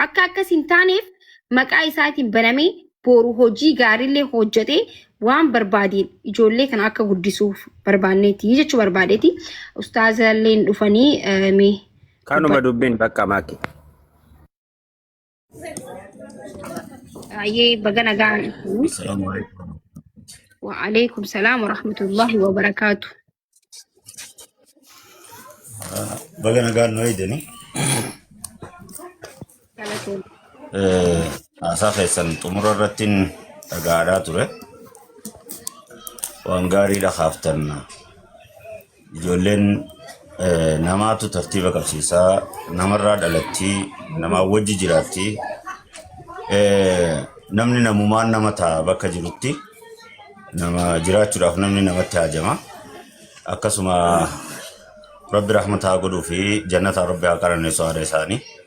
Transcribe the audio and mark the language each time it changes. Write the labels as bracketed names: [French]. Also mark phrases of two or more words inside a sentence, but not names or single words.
[Oromo] Akka akkas hin taaneef maqaa isaatiin banamee boru hojii gaariillee hojjetee waan barbaadeen ijoollee kana akka guddisuuf barbaanneeti jechuu barbaadeeti. Ustaazalleen dhufanii mee kanuma dubbiin bakka maaki. Aye bagana gaan. [Arabic] وعليكم السلام ورحمة الله وبركاته. [Oromo] Bagana gaan no ideni. Asa keessan xumura irrattiin dhagaadhaa ture. Waan gaariidha haaftan. Ijoolleen namaatu tartiiba qabsiisaa namarraa dhalatti namaa wajji jiraatti namni namumaan nama ta'a bakka jirutti nama jiraachuudhaaf namni namatti haajama akkasuma rabbi rahmataa godhuu fi jannata rabbi haa qaranneessu haadha isaanii